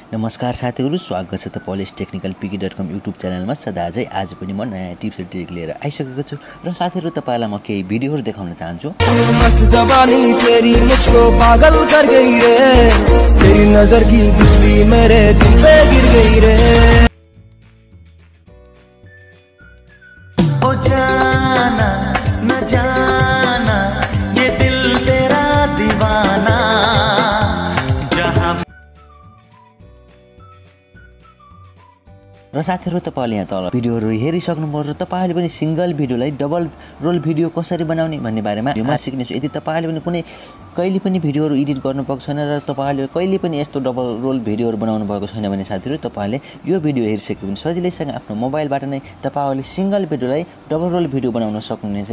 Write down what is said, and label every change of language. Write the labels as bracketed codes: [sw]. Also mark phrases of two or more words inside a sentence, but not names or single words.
[ne] नमस्कार साथीहरु, स्वागत छ तपाईले टेक्निकल पिकी.com युट्युब च्यानलमा। सदाझै आज पनि म नयाँ टिप्स र ट्रिक लिएर आइसकेको छु र साथीहरु तपाईलाई म केही भिडियोहरु देखाउन चाहन्छु। [hi] मस्त जवानी तेरी मुझको पागल कर गई रे, तेरी नजर की बिजली मेरे दिल पे गिर गई रे। ओ जाना न जाना ये दिल तेरा दीवाना। [ne] र साथीहरु तपाईले यहाँ तल भिडियोहरु हेरिसक्नुभयो र तपाईले पनि सिंगल भिडियोलाई [en] double role [ne] भिडियो कसरी बनाउने भन्ने बारेमा म सिक्नेछु। यदि तपाईले पनि कुनै कहिले पनि भिडियोहरु एडिट गर्नु भएको छैन र तपाईले कहिले पनि यस्तो [en] double role [ne] भिडियोहरु बनाउनु भएको छैन भने साथीहरु तपाईले यो भिडियो हेरिसके पनि सजिलैसँग आफ्नो मोबाइलबाट नै तपाईले सिंगल भिडियोलाई [en] double role [ne] भिडियो बनाउन सक्नुहुनेछ।